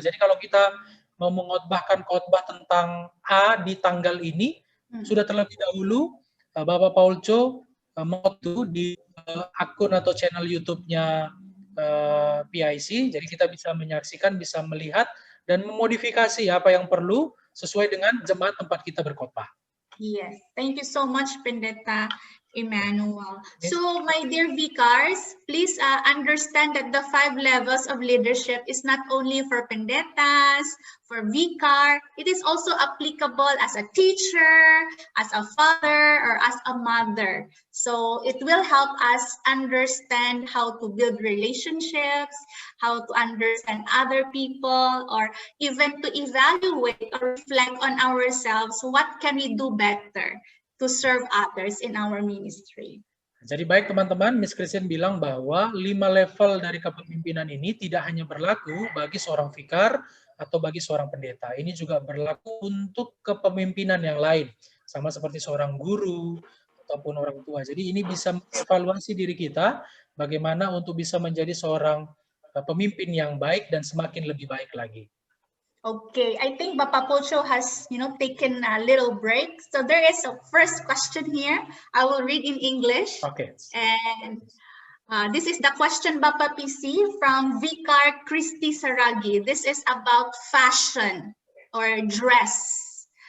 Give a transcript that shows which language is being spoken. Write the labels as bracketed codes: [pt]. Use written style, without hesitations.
[id] Jadi kalau kita mau mengkhotbahkan khotbah tentang A di tanggal ini, sudah terlebih dahulu Bapak Paulco mengotu di akun atau channel YouTube-nya PIC, jadi kita bisa menyaksikan, bisa melihat, dan memodifikasi apa yang perlu sesuai dengan jemaat tempat kita berkhotbah. [en] Yes, thank you so much, Pendeta Emmanuel. So, my dear vicars, please understand that the 5 levels of leadership is not only for pendetas, for vicar. It is also applicable as a teacher, as a father, or as a mother. So, it will help us understand how to build relationships, how to understand other people, or even to evaluate or reflect on ourselves. What can we do better to serve others in our ministry? [id] Jadi baik teman-teman, Miss Christine bilang bahwa 5 level dari kepemimpinan ini tidak hanya berlaku bagi seorang vikar atau bagi seorang pendeta. Ini juga berlaku untuk kepemimpinan yang lain, sama seperti seorang guru ataupun orang tua. Jadi ini bisa evaluasi diri kita bagaimana untuk bisa menjadi seorang pemimpin yang baik dan semakin lebih baik lagi. [en] Okay, I think Bapak Polcho has, taken a little break. So there is a first question here. I will read in English. Okay. And this is the question, Bapak PC, from Vicar Christy Saragi. This is about fashion or dress.